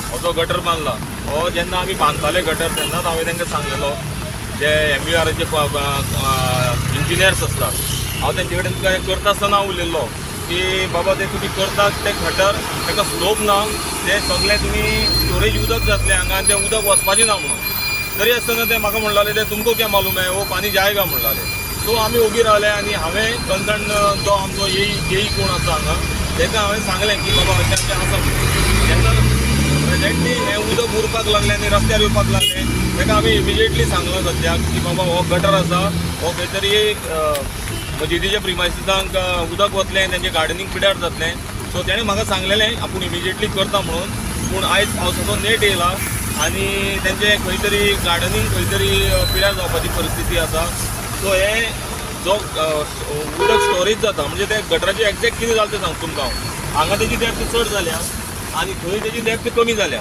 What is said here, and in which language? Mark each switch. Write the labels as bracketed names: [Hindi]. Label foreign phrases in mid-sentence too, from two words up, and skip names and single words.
[Konkani] हो जो गटर बांदला हो जेन्ना आमी बांदताले गटर तेन्नाच हांवें तांकां सांगलेलो जे MVRचे इंजिनियर्स आसतात हांव तेंचे कडेन करता आसतना उलयल्लो की बाबा ते तुमी करतात ते गटर ताका स्लोप ना ते सगळे तुमी स्टोरेज उदक जातलें हांगा आनी तें उदक वचपाचें ना म्हणून तरी आसतना ते म्हाका म्हणटाले ते [Hindi] तुमको क्या मालूम है वो पानी जायगा [Konkani] म्हणटाले सो आमी ओगी रावले आनी हांवें कन्सर्न जो आमचो येई कोण आसा हांगा ताका हांवें सांगलें की बाबा अशें अशें आसा जेन्ना प्रेजेंटली हें उदक उरपाक लागलें आनी रस्त्यार येवपाक लागलें ताका आमी इमिजिएटली सांगलो सद्याक की बाबा हो गटर आसा हो खंय तरी मजिदीच्या प्रिमायसिसांक उदक वतलें तेंचें गार्डनिंग पिड्यार जातलें सो तेणें म्हाका सांगलेलें आपूण इमिजिएटली करता म्हणून पूण आयज पावसाचो नेट येयला आनी तेंचें खंय तरी गार्डनिंग खंय तरी पिड्यार जावपाची परिस्थिती आसा सो हे जो उदक स्टोरेज जाता म्हणजे ते गटराचें एक्झॅक्ट कितें जालें तें सांगता तुमकां हांगा तेजी डेप्थ चड जाल्या आनी थंय तेजी डेप्थ कमी जाल्या